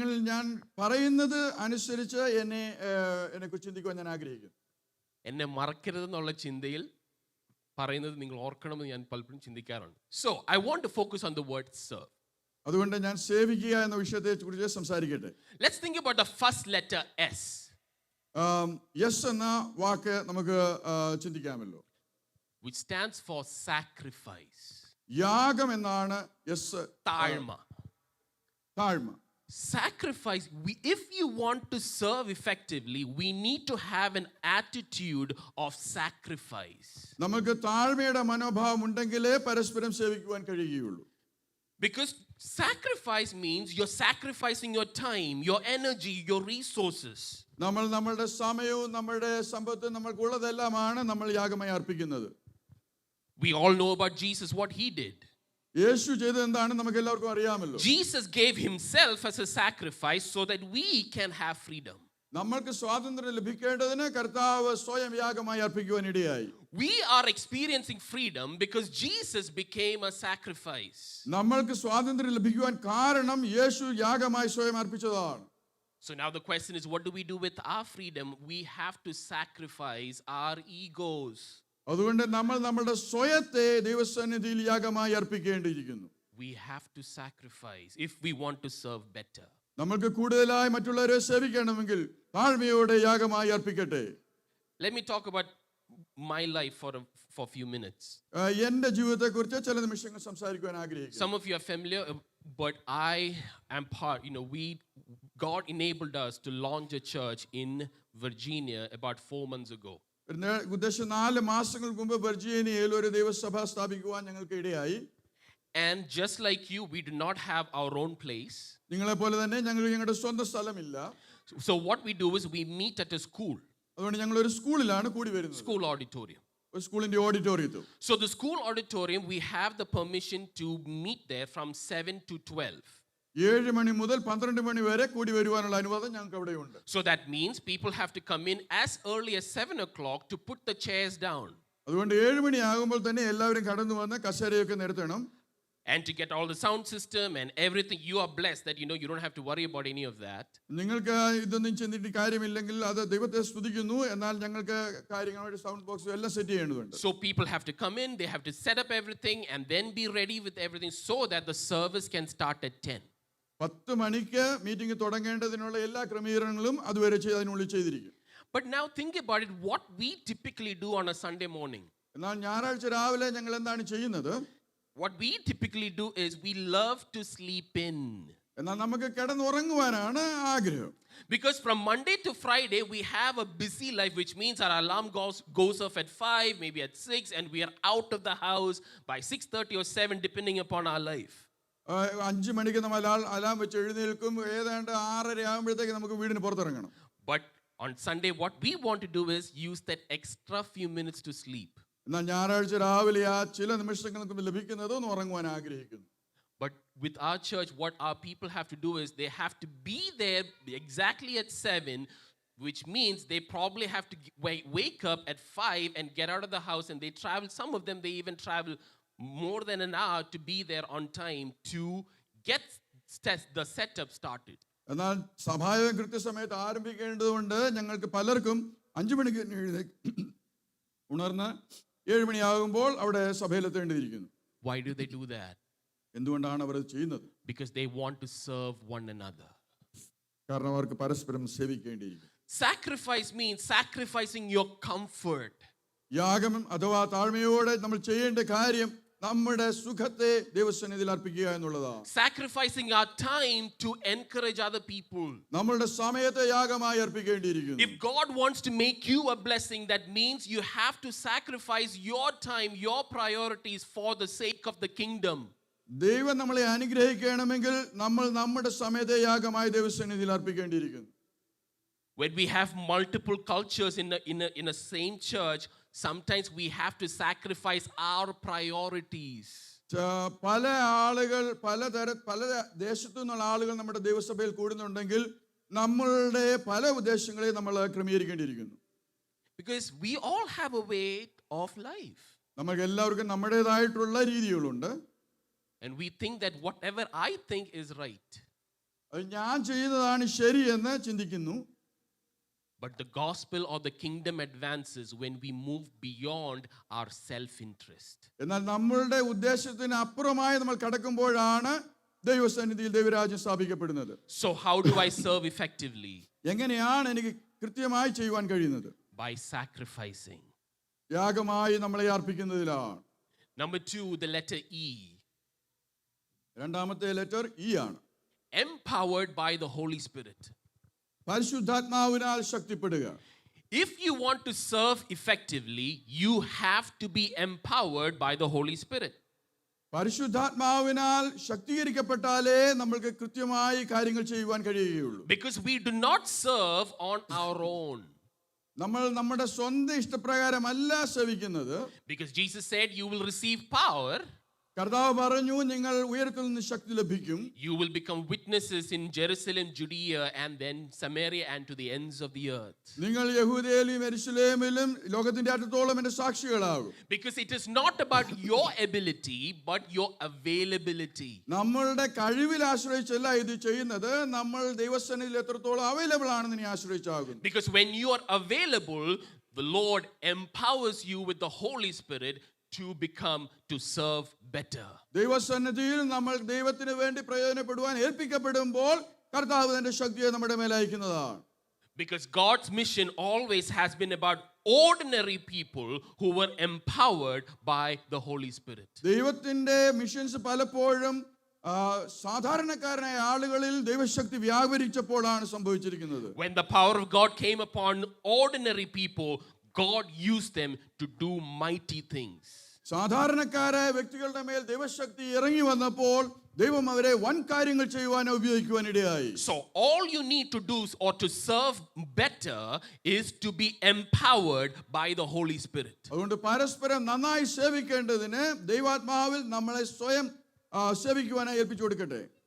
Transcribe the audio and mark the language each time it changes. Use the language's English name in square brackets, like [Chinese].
[Malayalam] ഞാൻ പറയുന്നത് അനുസരിച്ച് എന്നെ കുറിച്ച് ചിന്തിക്കുവാൻ ഞാൻ ആഗ്രഹിക്കുന്നു. എന്നെ മറക്കരുതെന്നുള്ള ചിന്തയിൽ പറയുന്നത് നിങ്ങൾ ഓർക്കണമെന്ന് ഞാൻ പലപ്പോഴും ചിന്തിക്കാറുണ്ട്. [English] So I want to focus on the word serve. [Malayalam] അതുകൊണ്ട് ഞാൻ സേവിക്കുക എന്ന വിഷയത്തെക്കുറിച്ച് സംസാരിക്കട്ടെ. [English] Let's think about the first letter S. [Malayalam] Yes എന്ന വാക്ക് നമുക്ക് ചിന്തിക്കാമല്ലോ. [English] Which stands for sacrifice. [Malayalam] യാഗം എന്നാണ് യെസ്. Taழ்ma. താഴ്മ. [English] Sacrifice. If you want to serve effectively, we need to have an attitude of sacrifice. [Malayalam] നമുക്ക് താഴ്മയുടെ മനോഭാവം ഉണ്ടെങ്കിലേ പരസ്പരം സേവിക്കുവാൻ കഴിയുകയുള്ളൂ. [English] Because sacrifice means you're sacrificing your time, your energy, your resources. [Malayalam] നമ്മൾ നമ്മളുടെ സമയവും നമ്മുടെ സമ്പത്തും നമ്മൾക്കുള്ളതെല്ലാമാണ് നമ്മൾ യാഗമായി അർപ്പിക്കുന്നത്. [English] We all know about Jesus, what he did. [Malayalam] യേശു ചെയ്തത് എന്താണ് നമുക്ക് എല്ലാവർക്കും അറിയാമല്ലോ. [English] Jesus gave himself as a sacrifice so that we can have freedom. [Malayalam] നമ്മൾക്ക് സ്വാതന്ത്ര്യം ലഭിക്കേണ്ടതിന് കർത്താവ് സ്വയം യാഗമായി അർപ്പിക്കുവാൻ ഇടയായി. [English] We are experiencing freedom because Jesus became a sacrifice. [Malayalam] നമ്മൾക്ക് സ്വാതന്ത്ര്യം ലഭിക്കുവാൻ കാരണം യേശു യാഗമായി സ്വയം അർപ്പിച്ചതാണ്. [English] So now the question is, what do we do with our freedom? We have to sacrifice our egos. [Malayalam] അതുകൊണ്ട് നമ്മൾ നമ്മുടെ സ്വയത്തെ ദൈവസന്നിധിയിൽ യാഗമായി അർപ്പിക്കേണ്ടിയിരിക്കുന്നു. [English] We have to sacrifice if we want to serve better. [Malayalam] നമുക്ക് കൂടുതലായി മറ്റുള്ളവരെ സേവിക്കണമെങ്കിൽ താഴ്മയോടെ യാഗമായി അർപ്പിക്കട്ടെ. [English] Let me talk about my life for a few minutes. [Malayalam] എൻ്റെ ജീവിതത്തെക്കുറിച്ച് ചില നിമിഷങ്ങൾ സംസാരിക്കുവാൻ ആഗ്രഹിക്കുന്നു. [English] Some of you are familiar, but I am part, God enabled us to launch a church in Virginia about 4 months ago. [Malayalam] ഉദ്ദേശം 4 മാസങ്ങൾക്ക് മുമ്പ് വെർജീനിയയിൽ ഒരു ദൈവസഭ സ്ഥാപിക്കുവാൻ ഞങ്ങൾക്ക് ഇടയായി. [English] And just like you, we do not have our own place. [Malayalam] നിങ്ങളെ പോലെ തന്നെ ഞങ്ങളുടെ സ്വന്തം സ്ഥലമില്ല. [English] So what we do is we meet at a school. [Malayalam] അതുകൊണ്ട് ഞങ്ങൾ ഒരു സ്കൂളിലാണ് കൂടി വരുന്നത്. [English] School auditorium. [Malayalam] ഒരു സ്കൂളിന്റെ ഓഡിറ്റോറിയത്തിൽ. [English] So the school auditorium, we have the permission to meet there from 7 to 12. [Malayalam] 7 മണി മുതൽ 12 മണി വരെ കൂടി വരുവാനുള്ള അനുവാദം ഞങ്ങൾക്ക് അവിടെയുണ്ട്. [English] So that means people have to come in as early as 7 o'clock to put the chairs down. [Malayalam] അതുകൊണ്ട് 7 മണി ആകുമ്പോൾ തന്നെ എല്ലാവരും കടന്നു വന്ന് കസേരയൊക്കെ നിരത്തണം. [English] And to get all the sound system and everything, you are blessed that you don't have to worry about any of that. [Malayalam] നിങ്ങൾക്ക് ഇതൊന്നും ചിന്തിച്ചിട്ട് കാര്യമില്ലെങ്കിൽ അത് ദൈവത്തെ സ്തുതിക്കുന്നു. എന്നാൽ ഞങ്ങൾക്ക് കാര്യങ്ങളുടെ സൗണ്ട് ബോക്സ് എല്ലാം സെറ്റ് ചെയ്യേണ്ടതുണ്ട്. [English] So people have to come in, they have to set up everything and then be ready with everything so that the service can start at 10. [Malayalam] 10 മണിക്ക് മീറ്റിംഗ് തുടങ്ങേണ്ടതിനുള്ള എല്ലാ ക്രമീകരണങ്ങളും അതുവരെ അതിനുള്ളിൽ ചെയ്തിരിക്കും. [English] But now think about it, what we typically do on a Sunday morning. [Malayalam] എന്നാൽ ഞായറാഴ്ച രാവിലെ ഞങ്ങൾ എന്താണ് ചെയ്യുന്നത്? [English] What we typically do is we love to sleep in. [Malayalam] എന്നാൽ നമുക്ക് കിടന്നുറങ്ങുവാനാണ് ആഗ്രഹം. [English] Because from Monday to Friday we have a busy life, which means our alarm goes off at 5, maybe at 6, and we are out of the house by 6:30 or 7 depending upon our life. [Malayalam] 5 മണിക്ക് നമ്മൾ alarm വെച്ച് എഴുന്നേൽക്കും. ഏതാണ്ട് 6:30 ആകുമ്പോഴത്തേക്ക് നമുക്ക് വീടിന് പുറത്തിറങ്ങണം. [English] But on Sunday what we want to do is use that extra few minutes to sleep. [Malayalam] എന്നാൽ ഞായറാഴ്ച രാവിലെ ആ ചില നിമിഷങ്ങൾക്ക് ലഭിക്കുന്നത് ഒന്ന് ഉറങ്ങുവാൻ ആഗ്രഹിക്കുന്നു. [English] But with our church, what our people have to do is they have to be there exactly at 7, which means they probably have to wake up at 5 and get out of the house, and they travel. Some of them, they even travel more than an hour to be there on time to get the setup started. [Malayalam] എന്നാൽ സഭായോഗം കൃത്യസമയത്ത് ആരംഭിക്കേണ്ടതുകൊണ്ട് ഞങ്ങൾക്ക് പലർക്കും 5 മണിക്ക് ഉണർന്ന് 7 മണിയാകുമ്പോൾ അവിടെ സഭയിലെത്തേണ്ടിയിരിക്കുന്നു. [English] Why do they do that? [Malayalam] എന്തുകൊണ്ടാണ് അവർ ചെയ്യുന്നത്? [English] Because they want to serve one another. [Malayalam] കാരണം അവർക്ക് പരസ്പരം സേവിക്കേണ്ടിയിരിക്കുന്നു. [English] Sacrifice means sacrificing your comfort. [Malayalam] യാഗം അഥവാ താഴ്മയോടെ നമ്മൾ ചെയ്യേണ്ട കാര്യം നമ്മുടെ സുഖത്തെ ദൈവസന്നിധിയിൽ അർപ്പിക്കുക എന്നുള്ളതാണ്. [English] Sacrificing our time to encourage other people. [Malayalam] നമ്മളുടെ സമയത്തെ യാഗമായി അർപ്പിക്കേണ്ടിയിരിക്കുന്നു. [English] If God wants to make you a blessing, that means you have to sacrifice your time, your priorities for the sake of the kingdom. [Malayalam] ദൈവം നമ്മളെ അനുഗ്രഹിക്കണമെങ്കിൽ നമ്മൾ നമ്മുടെ സമയത്തെ യാഗമായി ദൈവസന്നിധിയിൽ അർപ്പിക്കേണ്ടിയിരിക്കുന്നു. [English] When we have multiple cultures in a same church, sometimes we have to sacrifice our priorities. [Malayalam] പല ആളുകൾ പല ദേശത്തു നിന്നുള്ള ആളുകൾ നമ്മുടെ ദൈവസഭയിൽ കൂടുന്നുണ്ടെങ്കിൽ നമ്മളുടെ പല ഉദ്ദേശങ്ങളെ നമ്മൾ ക്രമീകരിക്കേണ്ടിയിരിക്കുന്നു. [English] Because we all have a way of life. [Malayalam] നമുക്ക് എല്ലാവർക്കും നമ്മുടേതായിട്ടുള്ള രീതികളുണ്ട്. [English] And we think that whatever I think is right. [Malayalam] ഞാൻ ചെയ്യുന്നതാണ് ശരിയെന്ന് ചിന്തിക്കുന്നു. [English] But the gospel or the kingdom advances when we move beyond our self-interest. [Malayalam] എന്നാൽ നമ്മളുടെ ഉദ്ദേശത്തിന് അപ്പുറമായി നമ്മൾ കടക്കുമ്പോഴാണ് ദൈവസന്നിധിയിൽ ദൈവരാജ്യം സ്ഥാപിക്കപ്പെടുന്നത്. [English] So how do I serve effectively? [Malayalam] എങ്ങനെയാണ് എനിക്ക് കൃത്യമായി ചെയ്യുവാൻ കഴിയുന്നത്? [English] By sacrificing. [Malayalam] യാഗമായി നമ്മളെ അർപ്പിക്കുന്നതിലാണ്. [English] Number 2, the letter E. [Malayalam] രണ്ടാമത്തെ ലെറ്റർ ഇ ആണ്. [English] Empowered by the Holy Spirit. [Malayalam] പരിശുദ്ധാത്മാവിനാൽ ശക്തിപ്പെടുക. [English] If you want to serve effectively, you have to be empowered by the Holy Spirit. [Malayalam] പരിശുദ്ധാത്മാവിനാൽ ശക്തീകരിക്കപ്പെട്ടാലേ നമ്മൾക്ക് കൃത്യമായി കാര്യങ്ങൾ ചെയ്യുവാൻ കഴിയുകയുള്ളൂ. [English] Because we do not serve on our own. [Malayalam] നമ്മൾ നമ്മുടെ സ്വന്തം ഇഷ്ടപ്രകാരമല്ല സേവിക്കുന്നത്. [English] Because Jesus said, you will receive power. [Malayalam] കർത്താവ് പറഞ്ഞു, നിങ്ങൾ ഉയരത്തിൽ നിന്ന് ശക്തി ലഭിക്കും. [English] You will become witnesses in Jerusalem, Judea, and then Samaria, and to the ends of the earth. [Malayalam] നിങ്ങൾ യഹൂദയിലും യെരുശലേമിലും ലോകത്തിന്റെ അറ്റത്തോളം എന്റെ സാക്ഷികളാകും. [English] Because it is not about your ability, but your availability. [Malayalam] നമ്മളുടെ കഴിവിൽ ആശ്രയിച്ചല്ല ഇത് ചെയ്യുന്നത്, നമ്മൾ ദൈവസന്നിധിയിൽ എത്രത്തോളം അവൈലബിൾ ആണെന്ന് നീ ആശ്രയിച്ചാകും. [English] Because when you are available, the Lord empowers you with the Holy Spirit to serve better. [Malayalam] ദൈവസന്നിധിയിൽ നമ്മൾ ദൈവത്തിന് വേണ്ടി പ്രയോജനപ്പെടുവാൻ ഏൽപ്പിക്കപ്പെടുമ്പോൾ കർത്താവ് തന്റെ ശക്തിയെ നമ്മുടെ മേൽ അയക്കുന്നതാണ്. [English] Because God's mission always has been about ordinary people who were empowered by the Holy Spirit. [Malayalam] ദൈവത്തിന്റെ മിഷൻസ് പലപ്പോഴും സാധാരണക്കാരനായ ആളുകളിൽ ദൈവശക്തി വ്യാപരിച്ചപ്പോഴാണ് സംഭവിച്ചിരിക്കുന്നത്. [English] When the power of God came upon ordinary people, God used them to do mighty things. [Malayalam] സാധാരണക്കാരായ വ്യക്തികളുടെ മേൽ ദൈവശക്തി ഇറങ്ങി വന്നപ്പോൾ ദൈവം അവരെ വൻ കാര്യങ്ങൾ ചെയ്യുവാൻ ഉപയോഗിക്കുവാൻ ഇടയായി. [English] So all you need to do or to serve better is to be empowered by the Holy Spirit. [Malayalam] അതുകൊണ്ട് പരസ്പരം നന്നായി സേവിക്കേണ്ടതിന് ദൈവാത്മാവിൽ നമ്മളെ സ്വയം സേവിക്കുവാനായി ഏൽപ്പിച്ചു കൊടുക്കട്ടെ.